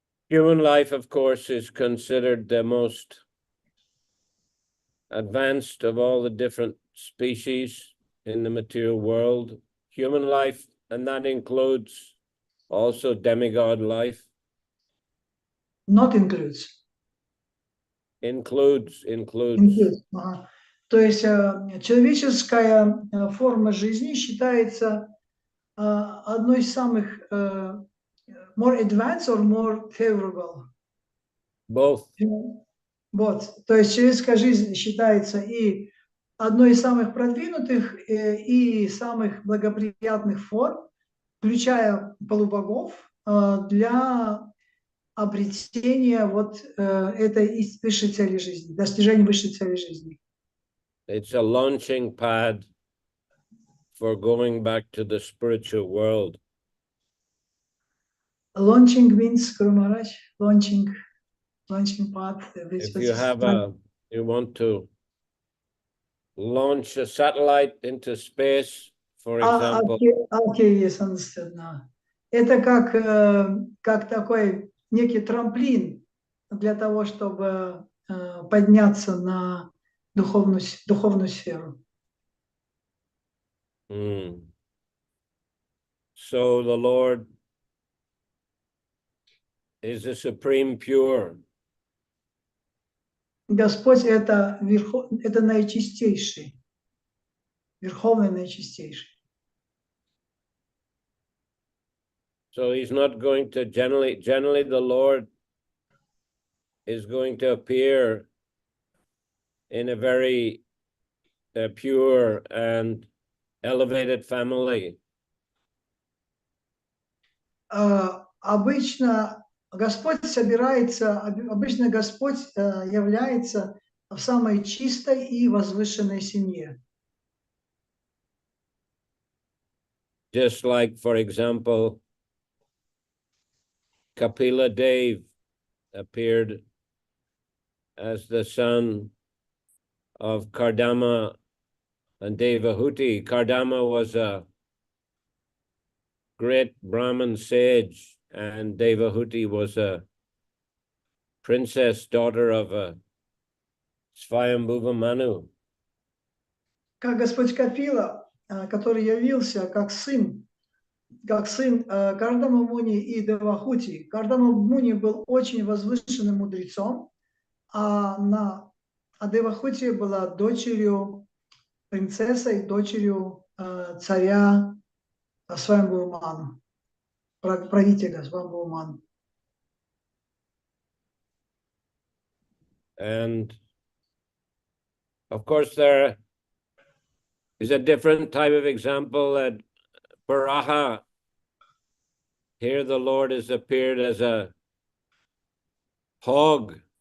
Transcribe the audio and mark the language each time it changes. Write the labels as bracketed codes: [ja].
[en] Human life, of course, is considered the most advanced of all the different species in the material world. Human life, and that includes also demigod life. Not includes. Includes. [ru] Ага. То есть человеческая форма жизни считается одной из самых [en] more advanced or more favorable. Both. [ru] Вот. То есть человеческая жизнь считается и одной из самых продвинутых и самых благоприятных форм, включая полубогов, для обретения вот этой высшей цели жизни, достижения высшей цели жизни. [en] It's a launching pad for going back to the spiritual world. Launching means, Guru Maharaj, launching pad. If you want to launch a satellite into space, for example. Okay, yes, understood now. [ru] Это как такой некий трамплин для того, чтобы подняться на духовную сферу. [en] So the Lord is the supreme pure. [ru] Господь это наичистейший, верховный наичистейший. [en] So he's not going to generally the Lord is going to appear in a very pure and elevated family. [ru] Обычно Господь собирается, обычно Господь является в самой чистой и возвышенной семье. [en] Just like, for example, Kapila Dev appeared as the son of Kardama and Devahuti. Kardama was a great Brahmin sage, and Devahuti was a princess, daughter of a Svayambhuva Manu. [ru] Как Господь Капила, который явился как сын Кардама Муни и Девахути. Кардама Муни был очень возвышенным мудрецом, а Девахути была дочерью, принцессой, дочерью царя Свамбхуману, правителя Свамбхуману. [en] And of course, there is a different type of example at Varaha. Here the Lord has appeared as a hog.